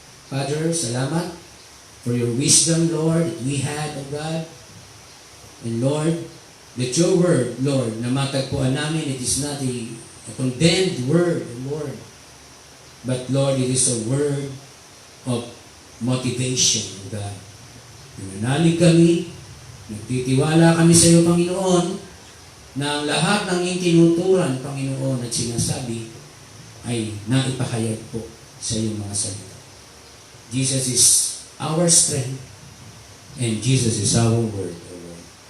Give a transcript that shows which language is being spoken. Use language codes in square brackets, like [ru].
[en] Father, salamat for your wisdom, Lord, that we had, O God. And Lord, that your word, Lord, [tl] na matagpuan namin, [en] it is not a condemned word, Lord. But Lord, it is a word of motivation, O God. [tl] Nananalig kami, nagtitiwala kami sa iyo, Panginoon, na ang lahat ng iyong tinuturan, Panginoon, at sinasabi, ay naipahayag po sa iyong mga salita. [en] Jesus is our strength, and Jesus is our word, O Lord.